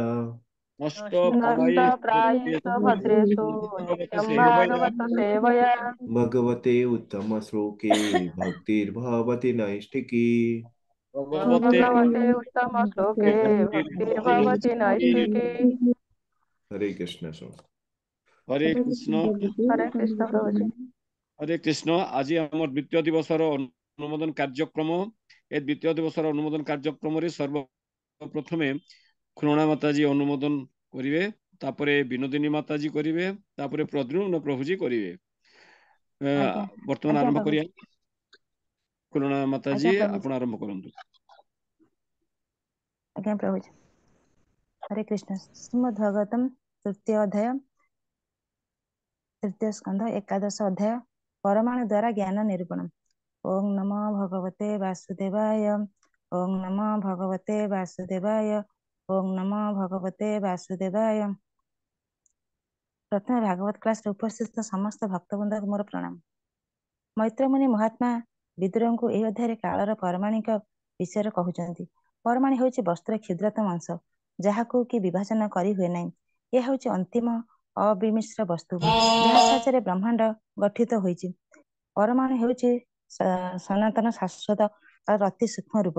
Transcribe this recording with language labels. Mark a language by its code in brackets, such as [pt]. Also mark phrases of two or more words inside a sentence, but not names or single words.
[sa] नष्टप्रायेषु भद्रेषु नित्यं भागवत सेवया। भगवते उत्तमश्लोके भक्तिर्भवति नैष्टिकी। भगवते भगवते उत्तमश्लोके भक्तिर्भवति नैष्ठिकी। हरे कृष्ण सो हरे कृष्ण हरे कृष्ण प्रभुजी। हरे कृष्ण। [or] ଆଜି ଆମ ଦ୍ୱିତୀୟ ଦିବସର ଅନୁମୋଦନ କାର୍ଯ୍ୟକ୍ରମ ଏ ଦ୍ୱିତୀୟ ଦିବସର ଅନୁମୋଦନ କାର୍ଯ୍ୟକ୍ରମ ସର୍ବପ୍ରଥମେ ଖୁରଣା ମାତାଜୀ ଅନୁମୋଦନ କରିବେ, ତାପରେ ବିନୋଦିନୀ ମାତାଜୀ କରିବେ, ତାପରେ ପ୍ରଦ୍ୟୁମ୍ନ ପ୍ରଭୁଜୀ କରିବେ। आज्ञा वर्तमान आज्ञा ଆରମ୍ଭ କରିଆ। प्रभुजी। खुरणा माताजी ଆଜ୍ଞା ପ୍ରଭୁଜୀ। ଆପଣ ଆରମ୍ଭ କରନ୍ତୁ। ଆଜ୍ଞା ପ୍ରଭୁଜୀ। [sa] हरे कृष्ण। [or] ଶ୍ରୀମଦ୍ଭାଗବତମ ତୃତୀୟ ଅଧ୍ୟାୟ ତୃତୀୟ ସ୍କନ୍ଧ ଏକାଦଶ ଅଧ୍ୟାୟ ପରମାଣୁ ଦ୍ୱାରା ଜ୍ଞାନ ନିରୂପଣ। [sa] ओम नमो भगवते वासुदेवाय। ओम नमो भगवते वासुदेवाय। ओम नमो भगवते वासुदेवाय। [or] ପ୍ରଥମ ଭାଗବତ କ୍ଲାସ ଉପସ୍ଥିତ ସମସ୍ତ ଭକ୍ତବୃନ୍ଦ କୋ ମୋର ପ୍ରଣାମ। मैत्रमुनि महात्मा विदुरଙ୍କୁ ଏହି ଅଧ୍ୟାୟରେ କାଳର ପରମାଣିକ ବିଷୟରେ କହୁଛନ୍ତି। ପରମାଣୁ ହେଉଛି ବସ୍ତୁର କ୍ଷୁଦ୍ରତମ ଅଂଶ, ଯାହାକୁ କି ବିଭାଜନ କରି ହୁଏ ନାହିଁ। ଏହା ହେଉଛି ଅନ୍ତିମ ଅବିମିଶ୍ର ବସ୍ତୁ, ଯାହା ସାହାଯ୍ୟରେ ବ୍ରହ୍ମାଣ୍ଡ ଗଠିତ ହୋଇଛି। ପରମାଣୁ ହେଉଛି ସନାତନ ଶାଶ୍ୱତ କାଳର ଅତି ସୂକ୍ଷ୍ମ ରୂପ।